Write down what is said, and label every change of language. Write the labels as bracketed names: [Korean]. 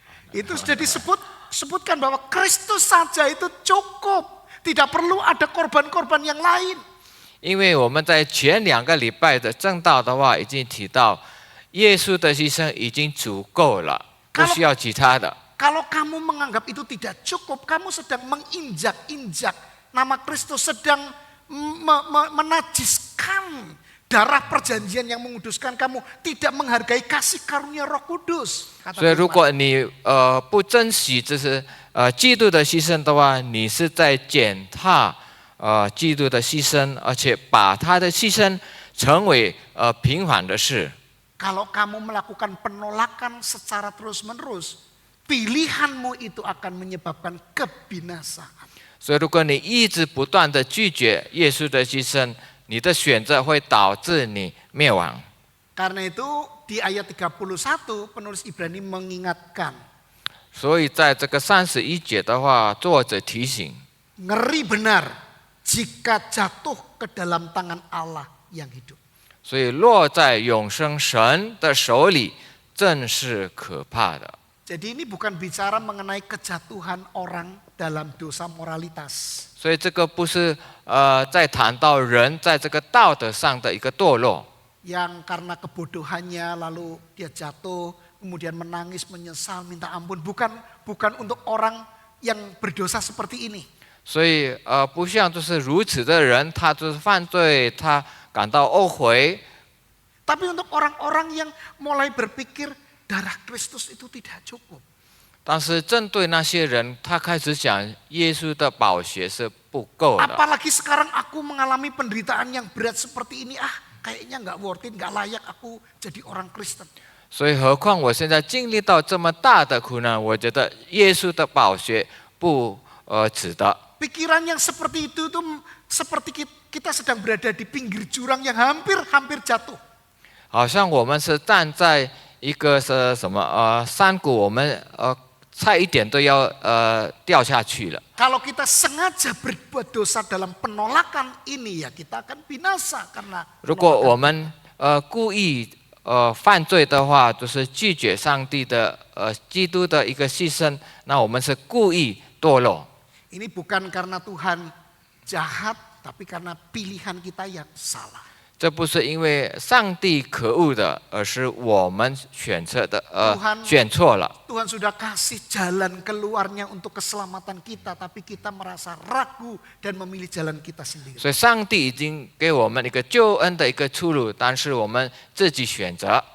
[Indonesian] Itu sudah disebutkan bahwa Kristus saja itu cukup. Tidak perlu ada korban-korban yang lain. [Chinese] 因为我们在前2个礼拜的正道的话，已经提到耶稣的牺牲已经足够了，不需要其他的。 [Indonesian] Kalau kamu menganggap itu tidak cukup, kamu sedang menginjak-injak nama Kristus, sedang menajiskan darah perjanjian yang menguduskan kamu, tidak menghargai kasih karunia Roh Kudus. [Chinese] 所以，如果你不珍惜就是基督的牺牲的话，你是在践踏基督的牺牲，而且把他的牺牲成为平凡的事。 [Indonesian] Kalau kamu melakukan penolakan secara terus-menerus, pilihanmu itu akan menyebabkan kebinasaan. [Chinese] 所以，如果你一直不断的拒绝耶稣的牺牲，你的选择会导致你灭亡。 [Indonesian] Karena itu di ayat 31 penulis Ibrani mengingatkan, [Chinese] 所以在这个31节的话，作者提醒， [Indonesian] ngeri benar jika jatuh ke dalam tangan Allah yang hidup. [Chinese] 所以落在永生神的手里，正是可怕的。 [Indonesian] Jadi ini bukan bicara mengenai kejatuhan orang dalam dosa moralitas. [Chinese] 所以这个不是在谈到人在这个道德上的一个堕落， [Indonesian] Yang karena kebodohannya lalu dia jatuh, kemudian menangis, menyesal, minta ampun. Bukan untuk orang yang berdosa seperti ini. [Chinese] 所以不像就是如此的人，他就是犯罪，他感到懊悔。 [Indonesian] Tapi untuk orang-orang yang mulai berpikir darah Kristus itu tidak cukup. [Chinese] 但是针对那些人，他开始讲耶稣的宝血是不够的。 [Indonesian] Apalagi sekarang aku mengalami penderitaan yang berat seperti ini. Kayaknya nggak [English] worth it, [Indonesian] nggak layak aku jadi orang Kristen. [Chinese] 所以何况我现在经历到这么大的苦难，我觉得耶稣的宝血不值得。 [Indonesian] Pikiran yang seperti itu tuh seperti kita sedang berada di pinggir jurang yang hampir jatuh. [Chinese] 好像我们是站在一个是什么山谷，我们差一点都要掉下去了。 [Indonesian] Kalau kita sengaja berbuat dosa dalam penolakan ini ya kita akan binasa karena [Chinese] 如果我们故意犯罪的话，就是拒绝上帝的基督的一个牺牲，那我们是故意堕落。 [Indonesian] ini bukan karena Tuhan jahat, tapi karena pilihan kita yang salah. [Chinese] 这不是因为上帝可恶的，而是我们选错了。 [Indonesian] Tuhan sudah kasih jalan keluarnya untuk keselamatan kita, tapi kita merasa ragu dan memilih jalan kita sendiri. [Chinese] 所以上帝已经给我们一个救恩的一个出路，但是我们自己选择。